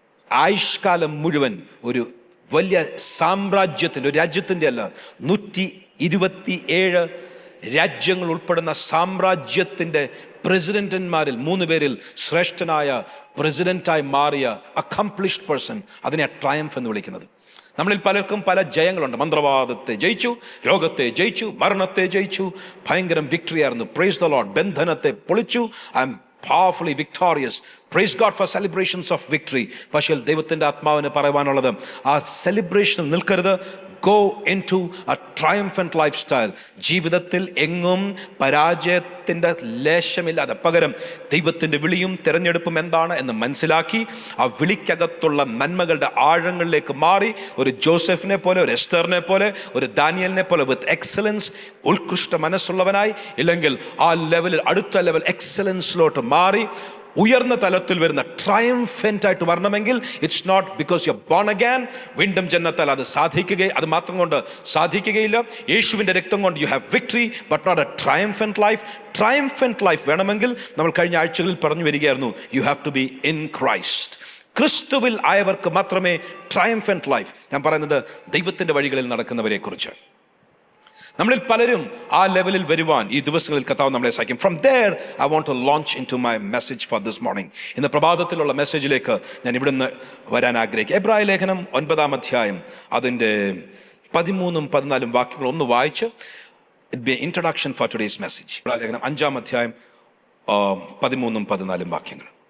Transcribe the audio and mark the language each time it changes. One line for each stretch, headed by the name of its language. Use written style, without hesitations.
Malayalam: ആയുഷ്കാലം മുഴുവൻ ഒരു വലിയ സാമ്രാജ്യത്തിൻ്റെ, ഒരു രാജ്യത്തിൻ്റെ അല്ല, 127 രാജ്യങ്ങൾ ഉൾപ്പെടുന്ന സാമ്രാജ്യത്തിൻ്റെ പ്രസിഡന്റന്മാരിൽ 3 പേരിൽ ശ്രേഷ്ഠനായ പ്രസിഡന്റായി മാറിയ അക്കംപ്ലിഷ്ഡ് പേഴ്സൺ. അതിനെ ട്രയംഫ് എന്ന് വിളിക്കുന്നത്. നമ്മളിൽ പലർക്കും പല ജയങ്ങളുണ്ട്. മന്ത്രവാദത്തെ ജയിച്ചു, രോഗത്തെ ജയിച്ചു, മരണത്തെ ജയിച്ചു, ഭയങ്കരം വിക്ടറി ആയിരുന്നു.
English: Praise the Lord.
Malayalam: ബന്ധനത്തെ പൊളിച്ചു.
English: I am powerfully victorious. Praise God for celebrations of victory.
Malayalam: പക്ഷേ ദൈവത്തിൻ്റെ ആത്മാവിന് പറയുവാനുള്ളത്, ആ സെലിബ്രേഷനിൽ നിൽക്കരുത്.
English: Go into a triumphant lifestyle.
Malayalam: ജീവിതത്തിൽ എങ്ങും പരാജയത്തിൻ്റെ ലേശമില്ലാതെ, പകരം ദൈവത്തിൻ്റെ വിളിയും തിരഞ്ഞെടുപ്പും എന്താണ് എന്ന് മനസ്സിലാക്കി ആ വിളിക്കകത്തുള്ള നന്മകളുടെ ആഴങ്ങളിലേക്ക് മാറി, ഒരു ജോസഫിനെ പോലെ, ഒരു എസ്തറിനെ പോലെ, ഒരു ദാനിയലിനെ പോലെ വിത്ത് എക്സലൻസ്, ഉത്കൃഷ്ട മനസ്സുള്ളവനായി, ഇല്ലെങ്കിൽ ആ ലെവലിൽ അടുത്ത ലെവൽ എക്സലൻസിലോട്ട് മാറി ഉയർന്ന തലത്തിൽ വരുന്ന ട്രയംഫൻ്റ് ആയിട്ട് വരണമെങ്കിൽ
English: It's not because you are born again.
Malayalam: വീണ്ടും ജന്മത്താൽ അത് മാത്രം കൊണ്ട് സാധിക്കുകയില്ല. യേശുവിൻ്റെ രക്തം കൊണ്ട്
English: You have victory, but not a triumphant life.
Malayalam: ട്രയംഫൻ്റ് life വേണമെങ്കിൽ നമ്മൾ കഴിഞ്ഞ ആഴ്ചകളിൽ പറഞ്ഞു വരികയായിരുന്നു,
English: You have to be in Christ.
Malayalam: ക്രിസ്തുവിൽ ആയവർക്ക് മാത്രമേ ട്രയംഫൻ്റ് ലൈഫ്. ഞാൻ പറയുന്നത് ദൈവത്തിൻ്റെ വഴികളിൽ നടക്കുന്നവരെ കുറിച്ച്. നമ്മളിൽ പലരും ആ ലെവലിൽ വരുവാൻ ഈ ദിവസങ്ങളിൽ കർത്താവ് നമ്മളെ സഹായിക്കും.
English: From there I want to launch into my message for this morning.
Malayalam: ഇന്ന് പ്രഭാതത്തിലുള്ള മെസ്സേജിലേക്ക് ഞാൻ ഇവിടുന്ന് വരാൻ ആഗ്രഹിക്കും. എബ്രായ ലേഖനം 9-ാം അധ്യായം അതിൻ്റെ 13-14 വാക്യങ്ങൾ ഒന്ന് വായിച്ച്
English: It be introduction for today's message.
Malayalam: എബ്രായ ലേഖനം 5-ാം അധ്യായം 13-14 വാക്യങ്ങൾ.